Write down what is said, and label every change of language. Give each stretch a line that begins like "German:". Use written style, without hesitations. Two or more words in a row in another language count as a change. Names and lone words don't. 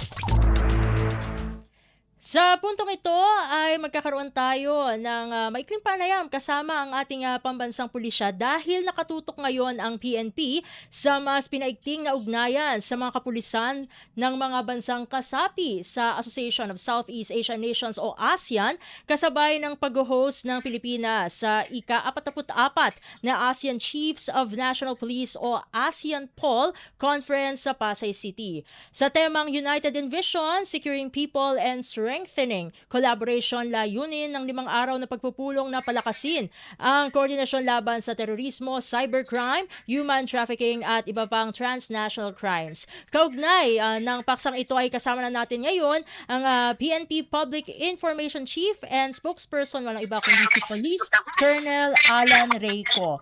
Filipino: Sa puntong ito ay magkakaroon tayo ng maikling panayam kasama ang ating pambansang pulisya dahil nakatutok ngayon ang PNP sa mas pinaigting na ugnayan sa mga kapulisan ng mga bansang kasapi sa Association of Southeast Asian Nations o ASEAN kasabay ng pag-host ng Pilipinas sa ika-44 na ASEAN Chiefs of National Police o ASEAN POL Conference sa Pasay City. Sa temang United in Vision, Securing People and Strengthening Collaboration, layunin ng 5 araw na pagpupulong na palakasin ang koordinasyon laban sa terorismo, cybercrime,
English: human trafficking
Filipino: at iba pang
English: transnational crimes.
Filipino: Kaugnay ng paksang ito ay kasama na natin ngayon ang PNP
English: Public Information Chief and Spokesperson,
Filipino: walang iba kundi si Police Colonel Alan Reyco.